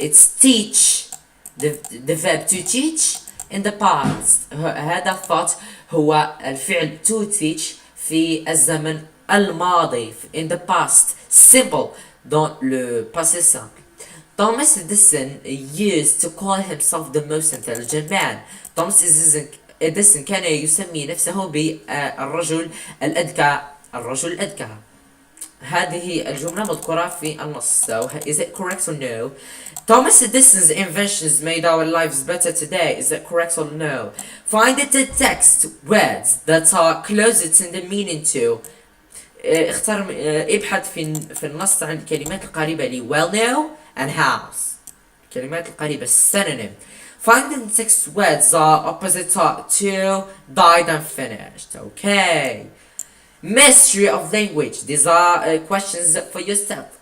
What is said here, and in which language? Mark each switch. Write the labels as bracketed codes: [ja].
[en] It's teach, the verb to teach in the past. [ar] هذا [en] thought [ar] هو الفعل [en] to teach [ar] في الزمن الماضي [en] in the past simple [fr] dans le passé simple. [en] Thomas Edison used to call himself the most intelligent man. [ar] Thomas Edison كان يسمي نفسه بالرجل الأذكى. هذه الجملة مذكورة في النص. [en] So is it correct or no? Thomas Edison's inventions made our lives better today. Is it correct or no? Find the text words that are closest in the meaning to. [ar] ابحث في النص عن الكلمات القريبة ل [en] well know and house. [ar] الكلمات القريبة synonym. [en] Find the text words are opposite to died and finished. Okay. Mystery of language. These are questions for yourself.